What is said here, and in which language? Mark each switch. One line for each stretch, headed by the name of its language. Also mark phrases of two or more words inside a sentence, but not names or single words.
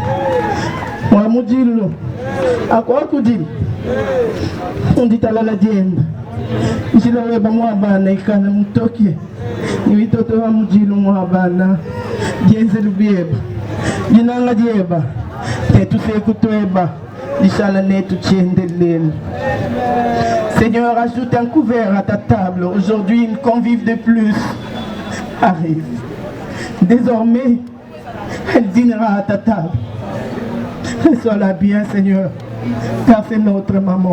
Luba-Katanga: mwamujilo akwakudili unditalala jenda nchiloweba mwabana ikana mutokie niwitoto wa mujilo mwabana jenze lubieba jinanga jeba tetusekutweba lishala netu chiendelele.
French: Seigneur, ajoute un couvert à ta table. Aujourd'hui, une convive de plus arrive. Désormais, elle dînera à ta table. Reçois-la bien, Seigneur, car c'est notre maman.